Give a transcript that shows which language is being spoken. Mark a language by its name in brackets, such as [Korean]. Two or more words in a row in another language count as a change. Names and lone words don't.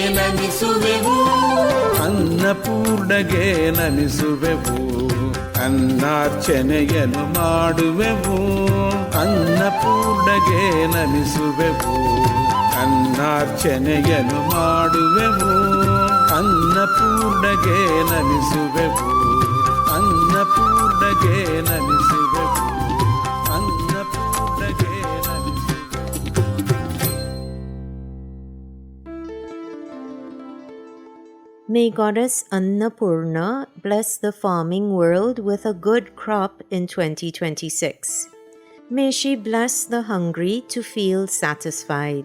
[Kannada] ನಮಿಸುವೆವು, ಅನ್ನಪೂರ್ಣಗೆ ನಮಿಸುವೆವು, ಅನ್ನರ್ಚನೆಯನ್ನು ಮಾಡುವೆವು, ಅನ್ನಪೂರ್ಣಗೆ ನಮಿಸುವೆವು, ಅನ್ನರ್ಚನೆಯನ್ನು ಮಾಡುವೆವು, ಅನ್ನಪೂರ್ಣಗೆ ನಮಿಸುವೆವು, ಅನ್ನಪೂರ್ಣಗೆ ನಮಿಸುವೆವು, ಅನ್ನಪೂರ್ಣಗೆ ನಮಿಸುವೆವು. [English] May Goddess Annapurna bless the farming world with a good crop in 2026. May she bless the hungry to feel satisfied.